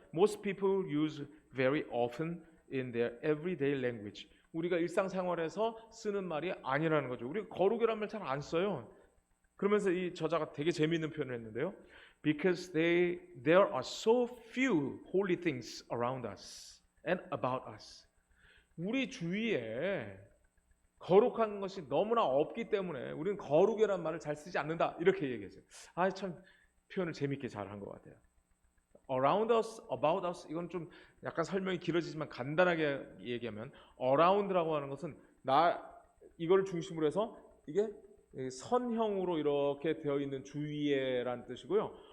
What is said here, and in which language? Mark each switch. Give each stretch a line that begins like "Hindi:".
English: Most people use very often in their everyday language.
Korean: 우리가 일상생활에서 쓰는 말이 아니라는 거죠. 우리가 거룩이라는 말 잘 안 써요. 그러면서 이 저자가 되게 재미있는 표현을 했는데요.
English: Because there are so few holy things around us and about us.
Korean: 우리 주위에 거룩한 것이 너무나 없기 때문에 우리는 거룩이라는 말을 잘 쓰지 않는다. 이렇게 얘기했어요. 참 표현을 재미있게 잘 한 것 같아요.
English: Around us, about us,
Korean: 이건 좀 약간 설명이 길어지지만 간단하게 얘기하면 around라고 하는 것은 이걸 중심으로 해서 이게 선형으로 이렇게 되어 있는 주위에라는 뜻이고요.